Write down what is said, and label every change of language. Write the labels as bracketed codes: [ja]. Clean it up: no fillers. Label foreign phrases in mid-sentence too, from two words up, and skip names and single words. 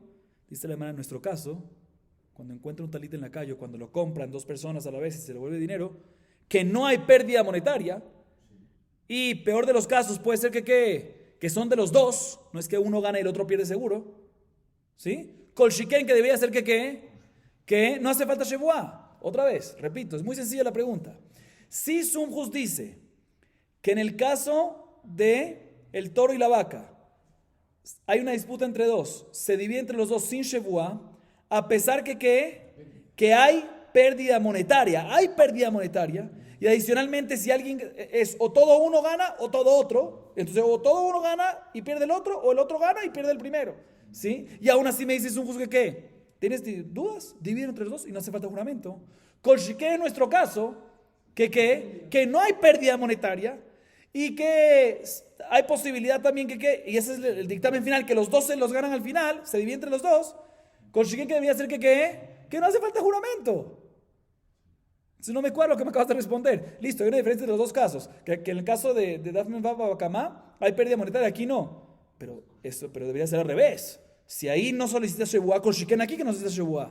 [es] Dice la Gemara, en nuestro caso, cuando encuentra un talit en la calle, o cuando lo compran dos personas a la vez y se le vuelve dinero, que no hay pérdida monetaria, y peor de los casos puede ser que son de los dos, no es que uno gana y el otro pierde seguro, ¿sí? [he] כל שכן, [es] que debería ser que no hace falta shevuá. Otra vez, repito, es muy sencilla la pregunta. Si Sunjus dice que en el caso de el toro y la vaca hay una disputa entre dos, se divide entre los dos sin shevuá, a pesar que hay pérdida monetaria, y adicionalmente si alguien es o todo uno gana o todo otro, entonces o todo uno gana y pierde el otro, o el otro gana y pierde el primero, ¿sí? Y aún así me dices un juzgue que ¿tienes dudas? Divide entre los dos y no hace falta juramento. [he] כל שכן [es] en nuestro caso, que no hay pérdida monetaria y que hay posibilidad también y ese es el dictamen final, que los dos se los ganan al final, se divide entre los dos. [he] כל שכן, [es] que debería ser que no hace falta juramento. Si no me cuadra lo que me acabas de responder. Listo, hay una diferencia entre los dos casos. Que en el caso de Dafmen Vav Bakamá hay pérdida monetaria, aquí no. Pero debería ser al revés. Si ahí no solicitas Shebuá, [he] כל שכן [es] aquí que no solicitas Shebuá.